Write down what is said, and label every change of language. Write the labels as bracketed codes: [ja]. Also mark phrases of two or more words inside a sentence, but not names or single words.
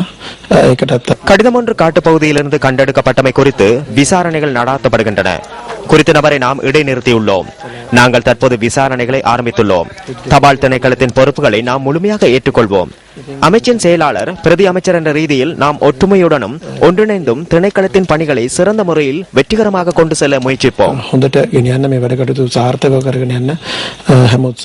[si] ඒකටත් [ta] கடிதம் ஒன்று காட்டுப்பகுதியிலிருந்து கண்டெடுக்கப்பட்டமை குறித்து விசாரணைகள் நடாத்தப்படுகின்றன. குறித்த நபரை நாம் இடைநிறுத்தியுள்ளோம். நாங்கள் தற்போது விசாரணைகளை ஆரம்பித்துள்ளோம். தபால் திணைக்களத்தின் பொறுப்புகளை நாம் முழுமையாக ஏற்றுக்கொள்வோம். அமைச்சின் செயலாளர், பிரதி அமைச்சர் என்ற ரீதியில் நாம் ஒற்றுமையுடனும் ஒன்றிணைந்தும் திணைக்களத்தின் பணிகளை சிறந்த முறையில் வெற்றிகரமாக கொண்டு செல்ல முயற்சிப்போம். [si] හොඳට ගෙනියන්න මේ වැඩ කටයුතු සාර්ථකව කරගෙන යන්න හැම